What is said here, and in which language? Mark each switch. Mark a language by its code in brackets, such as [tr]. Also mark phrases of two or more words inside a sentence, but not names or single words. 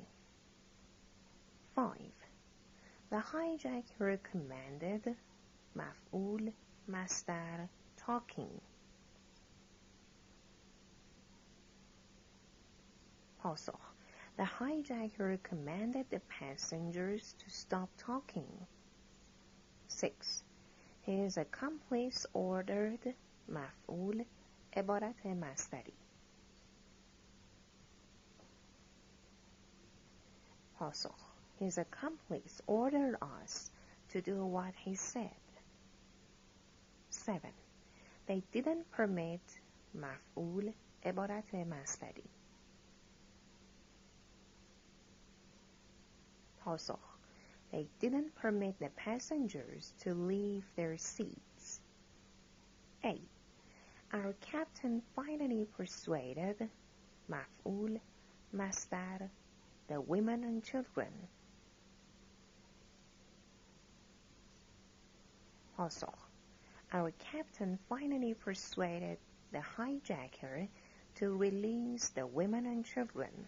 [en] 5. The hijacker commanded [fa] مفعول مصدر [en] talking. پاسخ The hijacker commanded the passengers to stop talking. 6. His accomplice ordered [fa] مفعول عبارت مصدری. [en] پاسخ His accomplice ordered us to do what he said. 7. They didn't permit [fa] مفعول عبارت مصدری. [en] پاسخ They didn't permit the passengers to leave their seats. 8. Our captain finally persuaded [fa] مفعول مصدر [en] the women and children. پاسخ: Our captain finally persuaded the hijacker to release the women and children.